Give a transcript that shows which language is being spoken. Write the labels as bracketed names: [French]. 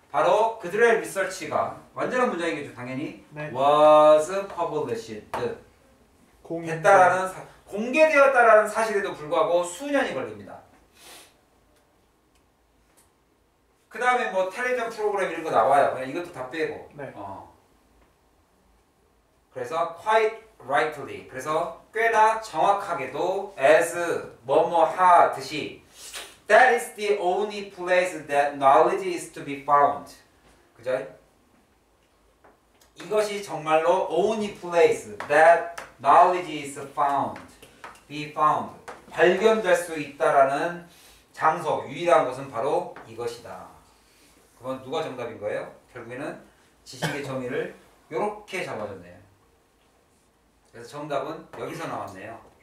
[Korean] 바로 그들의 리서치가 완전한 문장이겠죠. 당연히 네. [English] was published [Korean] 됐다라는 공개되었다라는 사실에도 불구하고 수년이 걸립니다. 그 다음에 뭐 텔레비전 프로그램 이런 거 나와요. 그냥 이것도 다 빼고. 네. [English] 그래서 quite rightly. [Korean] 그래서 꽤나 정확하게도 [English] as [Korean] 뭐뭐 하듯이 [English] that is the only place that knowledge is to be found. [Korean] 그죠? 이것이 정말로 [English] only place that knowledge is found. be found. [Korean] 발견될 수 있다라는 장소, 유일한 것은 바로 이것이다. 그건 누가 정답인 거예요? 결국에는 지식의 정의를 이렇게 잡아줬네요. 그래서 정답은 여기서 나왔네요.